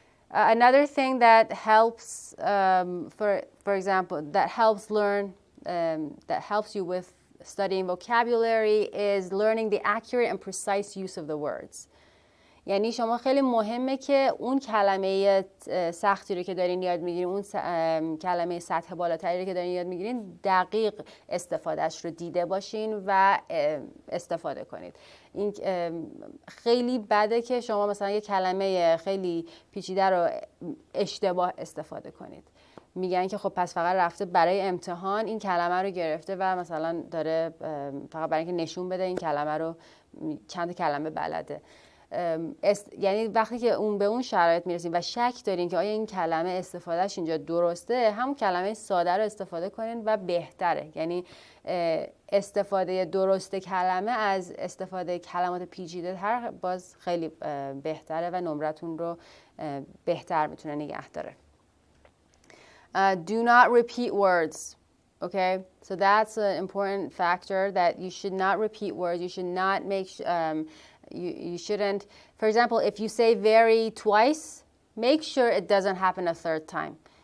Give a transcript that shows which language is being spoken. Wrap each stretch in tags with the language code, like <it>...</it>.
<en>Another thing that helps, for example, that helps you with studying vocabulary is learning the accurate and precise use of the words.</en> <fa>یعنی شما خیلی مهمه که اون کلمه سختی رو که دارین یاد میگیرین، اون کلمه سطح بالاتری رو که دارین یاد میگیرین، دقیق استفادهش رو دیده باشین و استفاده کنید. این خیلی بده که شما مثلا یه کلمه خیلی پیچیده رو اشتباه استفاده کنید. میگن که خب پس فقط رفته برای امتحان این کلمه رو گرفته و مثلا داره فقط برای اینکه نشون بده این کلمه رو چند کلمه بلده. یعنی وقتی که به اون شرایط میرسیم و شک دارین که آیا این کلمه استفادهش اینجا درسته، همون کلمه ساده رو استفاده کنین و بهتره. یعنی استفاده درست کلمه از استفاده کلمات پیچیده تر باز خیلی بهتره و نمرتون رو بهتر میتونه نگه داره.</fa> <en>Do not repeat words. Okay, so that's an important factor, that you should not repeat words. You should not make you shouldn't, for example, if you say very twice, make sure it doesn't happen a third time.</en>